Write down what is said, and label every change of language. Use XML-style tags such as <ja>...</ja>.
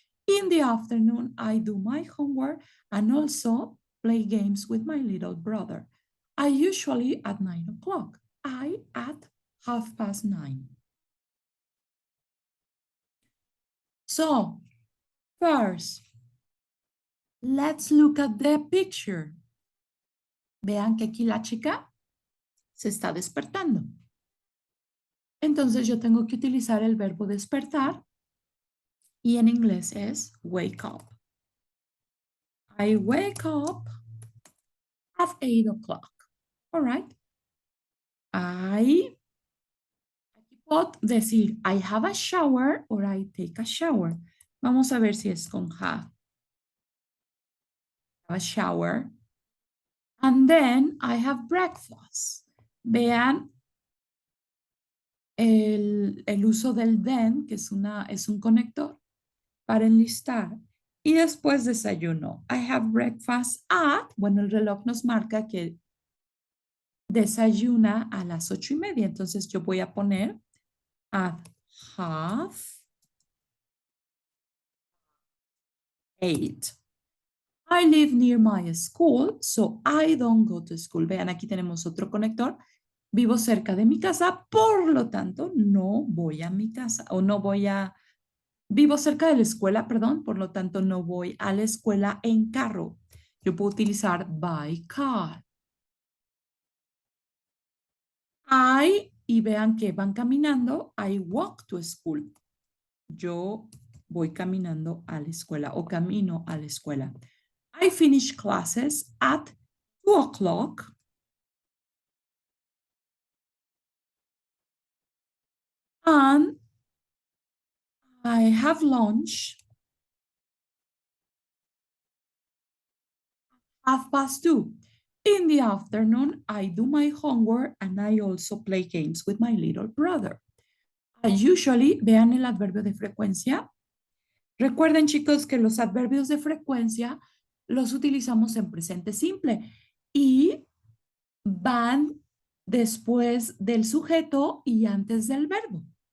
<en>In the afternoon, I do my homework and also play games with my little brother. I usually at 9 o'clock. I at 9:30. So, first, let's look at the picture.</en> <es>Vean que aquí la chica se está despertando. Entonces yo tengo que utilizar el verbo despertar y en inglés es wake up.</es> <en>I wake up at 8 o'clock. All right.</en> <es>Aquí puedo decir</es> <en>I have a shower or I take a shower.</en> <es>Vamos a ver si es con have.</es> <en>A shower. And then I have breakfast.</en> <es>Vean el uso del then, que es un conector para enlistar. Y después desayuno.</es> <en>I have breakfast at,</en> <es>bueno, el reloj nos marca que desayuna a las 8:30. Entonces yo voy a poner at 8:30.</es> <en>I live near my school, so I don't go to school.</en> <es>Vean, aquí tenemos otro conector. Vivo cerca de mi casa, por lo tanto, no voy a mi casa o no voy a... Vivo cerca de la escuela, perdón, por lo tanto, no voy a la escuela en carro. Yo puedo utilizar by car. Y vean que van caminando,</es> <en>I walk to school.</en> <es>Yo voy caminando a la escuela o camino a la escuela.</es> <en>I finish classes at 2 o'clock. And I have lunch 2:30. In the afternoon, I do my homework and I also play games with my little brother. I usually,</en> <es>vean el adverbio de frecuencia. Recuerden, chicos, que los adverbios de frecuencia los utilizamos en presente simple y van después del sujeto y antes del verbo.</es>